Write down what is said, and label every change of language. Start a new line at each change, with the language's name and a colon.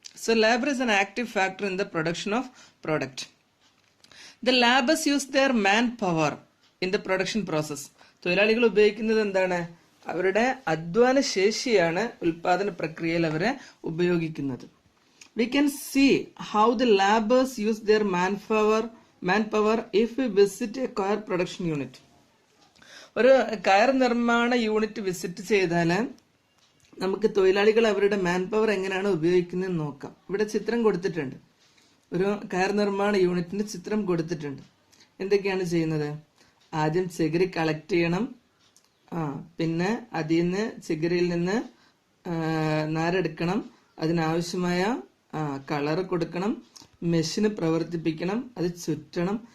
English: So labour is an active factor in the production of product. The labours use their man power in the production process.
Malayalam: തൊഴിലാളികൾ ഉപയോഗിക്കുന്നത് എന്താണ്? അവരുടെ അധ്വാന ശേഷിയാണ് ഉൽപാദന പ്രക്രിയയിൽ അവരെ ഉപയോഗിക്കുന്നത്.
English: We can see how the laborers use their manpower if we visit a coir production unit.
Malayalam: ഒരു കയർ നിർമ്മാണ യൂണിറ്റ് വിസിറ്റ് ചെയ്താൽ നമുക്ക് തൊഴിലാളികൾ അവരുടെ മാൻ പവർ എങ്ങനെയാണ് ഉപയോഗിക്കുന്നത് നോക്കാം. ഇവിടെ ചിത്രം കൊടുത്തിട്ടുണ്ട്, ഒരു കയർ നിർമ്മാണ യൂണിറ്റിന്റെ ചിത്രം കൊടുത്തിട്ടുണ്ട്. എന്തൊക്കെയാണ് ചെയ്യുന്നത്? ആദ്യം ചകിരി കളക്ട് ചെയ്യണം, പിന്നെ അതിൽ നിന്ന് ചകിരിയിൽ നിന്ന് നാരെടുക്കണം, അതിനാവശ്യമായ കളറ് കൊടുക്കണം, മെഷീന് പ്രവർത്തിപ്പിക്കണം, അത് ചുറ്റണം.